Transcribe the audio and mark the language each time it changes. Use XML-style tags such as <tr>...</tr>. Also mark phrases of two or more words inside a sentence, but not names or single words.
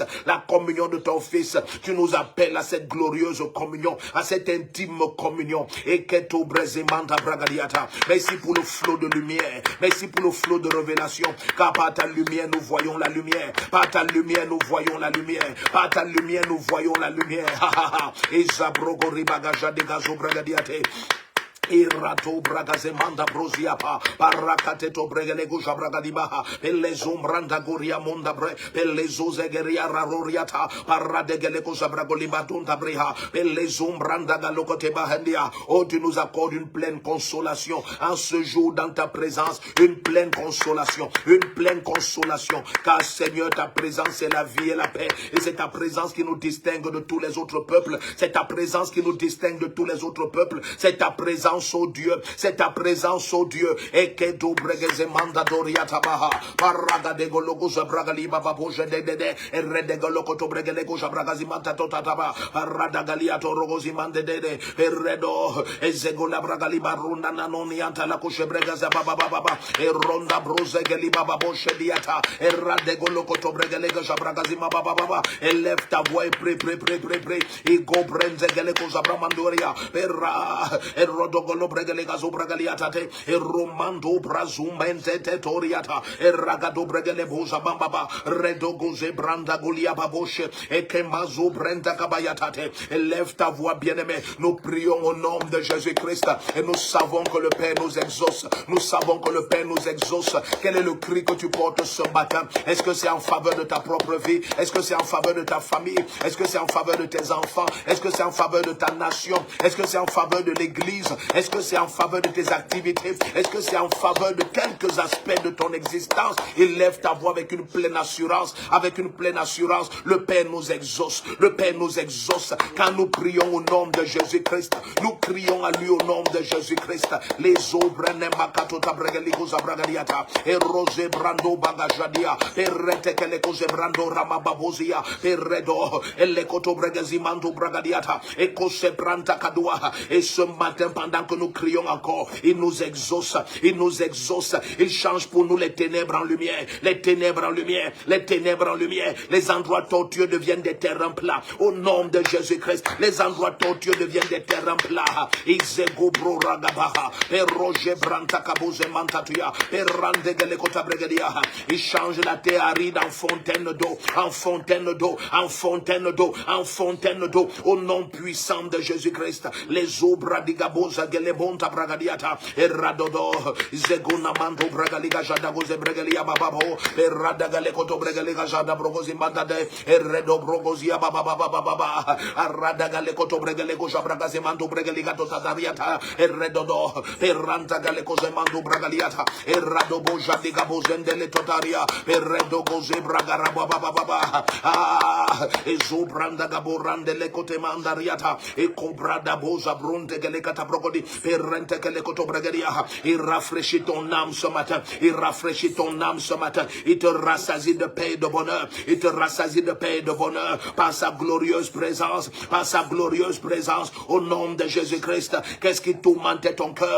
<fr>La communion de ton Fils, tu nous appelles à cette glorieuse communion, à cette intime communion. Merci pour le flot de lumière. Merci pour le flot de révélation. Car par ta lumière, nous voyons la lumière. Par ta lumière, nous voyons la lumière. Par ta lumière, nous voyons la lumière. Et Zabrogo Ribagaja de Gazo Bragadiate. Irato bragazemanda brosiapa parakateto bregelego jabragadibaha pelezumbranda goria monda bre pelezozegeria raroriata paradegelego jabragoliba donda breha pelezumbranda galokote bahendia. Oh, tu nous accordes une pleine consolation en ce jour dans ta présence, une pleine consolation, car Seigneur, ta présence c'est la vie et la paix, et c'est ta présence qui nous distingue de tous les autres peuples, c'est ta présence qui nous distingue de tous les autres peuples, c'est ta présence, oh Dieu, c'est ta présence, oh Dieu. Et que tu bregues manda doriata baha paraga de gologo zabragali baba boje de et redegoloco to bregelego zabragazimanta totataba parada galiato rogozimande de redo ezegola bragali barunda nanonianta la coche bregaza baba baba e ronda brose geli baba boche diata e radegoloco to bregelega zabragazima baba baba. Élève ta voix et prie et go brenze geleko zabramandoria perra e rodogolo bregelega zobragaliatate e romando brazumente toriata e ragado bregele boza bamba redogo zebranda golia baboshe et kemazo brenda kabayatate. Élève ta voix, bien-aimé. Nous prions au nom de Jésus-Christ et nous savons que le Père nous exauce. Nous savons que le Père nous exauce. Quel est le cri que tu portes ce matin? Est-ce que c'est en faveur de ta propre vie? Est-ce que c'est en faveur de ta famille? Est-ce que c'est en faveur de tes enfants? Est-ce que c'est en faveur de ta nation? Est-ce que c'est en faveur de l'église? Est-ce que c'est en faveur de tes activités? Est-ce que c'est en faveur de quelques aspects de ton existence? Élève ta voix avec une pleine assurance. Avec une pleine assurance, le Père nous exauce. Le Père nous exauce. Quand nous prions au nom de Jésus-Christ, nous crions à lui au nom de Jésus-Christ. Les obrene makatota bregeliko zabragadiata. Et rose brando bagajadia. Et rete keleko zebrando ramababozia. Et redo. Et lekoto bregezimando bragadiata. Et kose branta kadua. Et ce matin, pendant que nous crions encore, il nous exauce. Il nous exauce. Il change pour nous les ténèbres en lumière. Les ténèbres en lumière. Les ténèbres en lumière. Les endroits tortueux deviennent des terrains plats. Au nom de Jésus-Christ, les endroits tortueux deviennent des terrains plats. Izego bro ragabaha. Et roger branta kaboze mantatuya. Et rande gelekota bregedia. Il change la terre aride en fontaine d'eau. En fontaine d'eau. En fontaine d'eau. En fontaine d'eau. Au nom puissant de Jésus-Christ. Les eaux bradigaboza gelebonta bragadiata. Et radodo. Zeguna mando bragaliga jadagoze bregelia bababo. Et radagalekoto bregeliga jadabrogozi mandade. Et redo brogozia bababababa. Aradagalekoto bregelego jabragazi mando bregeliga totadariata. Et redodo. Et rantagalekoze mando bragaliata. Et radobo jadigabozende le totaria. Et redogoze bragaraba bababa. Et zobranda gaborande le kote mandariata. Et cobrada boza bronte gelekata brogodi Il rafraîchit ton âme ce matin. Il rafraîchit ton âme ce matin. Il te rassasie de paix et de bonheur. Il te rassasie de paix et de bonheur par sa glorieuse présence. Par sa glorieuse présence. Au nom de Jésus-Christ. Qu'est-ce qui tourmentait ton cœur?</fr>